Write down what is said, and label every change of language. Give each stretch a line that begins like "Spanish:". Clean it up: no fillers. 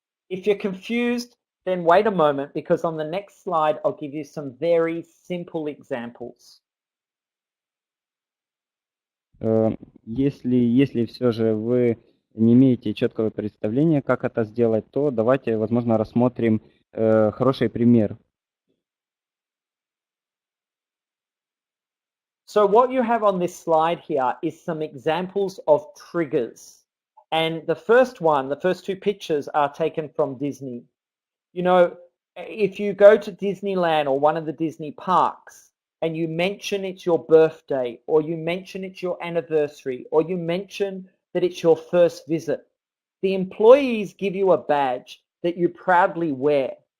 English: If you're confused, then wait a moment, because on the next slide I'll give you some very simple examples.
Russian: Если все же вы не имеете четкого представления, как это сделать, то давайте, возможно, рассмотрим хороший пример.
English: So what you have on this slide here is some examples of triggers. And the first two pictures are taken from Disney. You know, if you go to Disneyland or one of the Disney parks and you mention it's your birthday, or you mention it's your anniversary, or you mention that it's your first visit, the employees give you a badge that you proudly wear.